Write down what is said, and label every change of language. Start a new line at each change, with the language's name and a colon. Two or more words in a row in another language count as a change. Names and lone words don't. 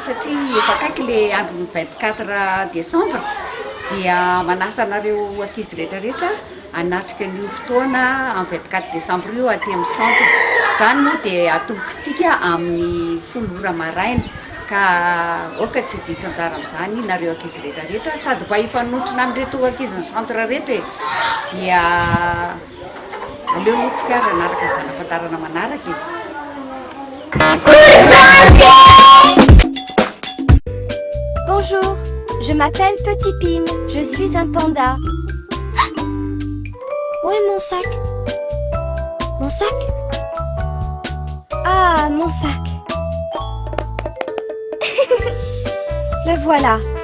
Malagasy: satria efa akaiky le andro 24 décembre dia manasa anareo ankizy rehetrarehetra anatrika ny fotoana amin'ny 24 décembre io aty amin'ny centre zany moa dia atombokitsika amin'ny 10 ora maraina ka oka tsy diso anjara amin'izany nareo ankizy rehetrarehetra sady mba hifanotrona amin'reto ankizy ny centre rehetra dia aleo aloha tsika ranaraka zana-pantarana manaraka
French: Bonjour, je m'appelle Petit Pim, je suis un panda. Où est mon sac? Mon sac? Ah, mon sac. Le voilà.